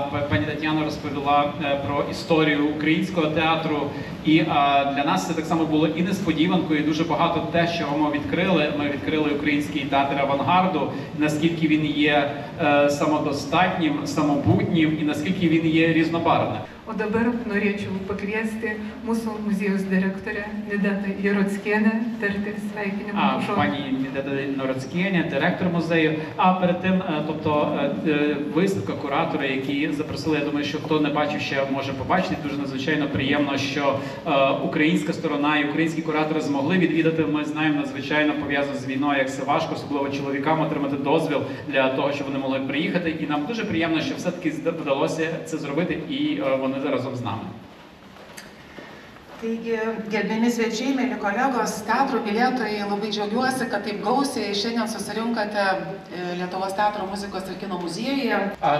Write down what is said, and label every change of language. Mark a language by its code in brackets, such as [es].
[uk] Пані Тетяна розповіла про історію українського театру. І для нас це так само було і несподіванкою, і дуже багато те, що ми відкрили. Ми відкрили український театр авангарду, наскільки він є самодостатнім, самобутнім і наскільки він є різнобарвним. [lt] O dabar norėčiau pakviesti mūsų muziejaus direktorę Nidatą Jarockienę tarti sveikinimo žodį. [uk] Пані Ніда Яроцькіня, директор музею. А перед тим, тобто виставка, куратори, які запросили, я думаю, що хто не бачив, ще може побачити. Дуже надзвичайно приємно, що українська сторона і українські куратори змогли відвідати. Ми знаємо, надзвичайно пов'язано з війною, як це важко, особливо чоловікам отримати дозвіл для того, щоб вони могли приїхати. І нам дуже приємно, що все-таки вдалося це зробити, і вони разом з нами. [lt] Taigi, gerbiami svečiai, mėly kolegos, teatro mylėtojai, labai džiaugiuosi, kad taip gausiai šiandien susirinkate Lietuvos teatro muzikos ir kino muziejuje.